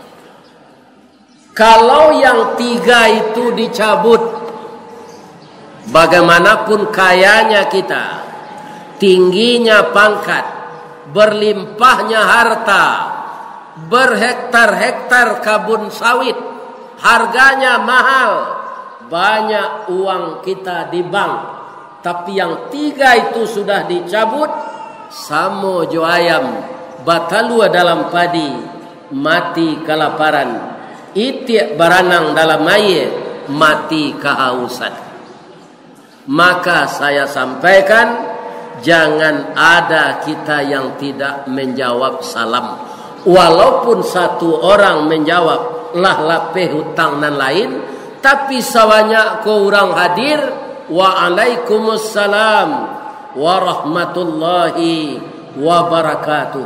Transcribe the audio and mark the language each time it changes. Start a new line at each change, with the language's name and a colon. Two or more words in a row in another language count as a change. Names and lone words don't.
Indonesian: Kalau yang 3 itu dicabut, bagaimanapun kayanya kita, tingginya pangkat, berlimpahnya harta, berhektar-hektar kabun sawit, harganya mahal, banyak uang kita di bank, tapi yang 3 itu sudah dicabut,
Minangkabau: samo jo ayam batalua dalam padi, mati kelaparan, itiak baranang dalam air, mati kehausan.
Indonesian: Maka saya sampaikan, jangan ada kita yang tidak menjawab salam. Walaupun 1 orang menjawab
Minangkabau: lah lapeh hutang
Indonesian: dan lain, tapi sawanya ko orang hadir,
Arabic: وعليكم السلام ورحمة الله وبركاته.